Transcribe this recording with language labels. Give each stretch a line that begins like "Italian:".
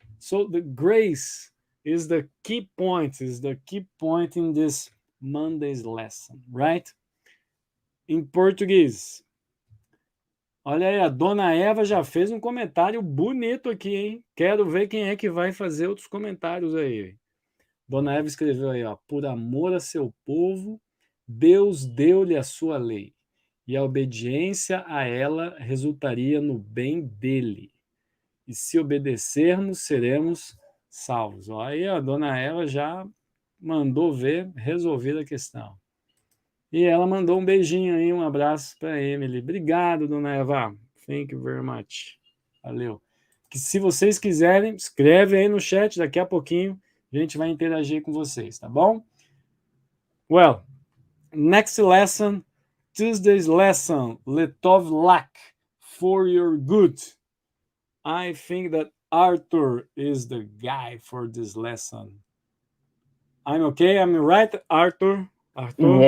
English: So the grace is the key point, in this Monday's lesson, right?
Portuguese: Em português. Olha aí, a dona Eva já fez um comentário bonito aqui, hein? Quero ver quem é que vai fazer outros comentários aí. Dona Eva escreveu aí, ó, por amor a seu povo, Deus deu-lhe a sua lei, e a obediência a ela resultaria no bem dele. E se obedecermos, seremos salvos. Ó, aí a dona Eva já mandou ver, resolvida a questão. E ela mandou um beijinho aí, um abraço para a Emily. Obrigado, dona Eva.
English: Thank you very much.
Portuguese: Valeu. Que se vocês quiserem, escreve aí no chat, daqui a pouquinho a gente vai interagir com vocês, tá bom?
English: Well, Next lesson, Tuesday's lesson, Letov Lak, for your good. I think that Arthur is the guy for this lesson. I'm okay? I'm right, Arthur? Arthur?